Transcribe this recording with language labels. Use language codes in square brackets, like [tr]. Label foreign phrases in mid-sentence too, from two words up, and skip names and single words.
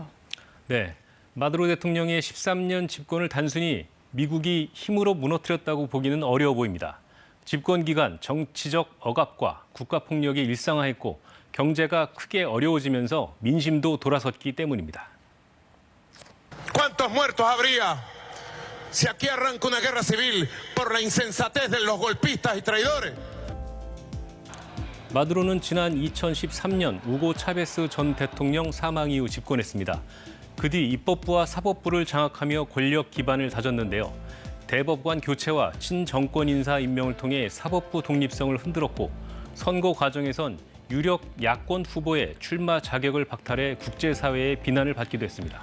[ko] 네, 마두로 대통령의 13년 집권을 단순히 미국이 힘으로 무너뜨렸다고 보기는 어려워 보입니다. 집권 기간 정치적 억압과 국가폭력이 일상화했고 경제가 크게 어려워지면서 민심도 돌아섰기 때문입니다. [es] ¿Cuántos muertos habría si aquí arranca una guerra civil por la insensatez de los golpistas y traidores? [ko] 마두로는 지난 2013년 우고 차베스 전 대통령 사망 이후 집권했습니다. 그 뒤 입법부와 사법부를 장악하며 권력 기반을 다졌는데요. 대법관 교체와 친정권 인사 임명을 통해 사법부 독립성을 흔들었고 선거 과정에선 유력 야권 후보의 출마 자격을 박탈해 국제사회의 비난을 받기도 했습니다.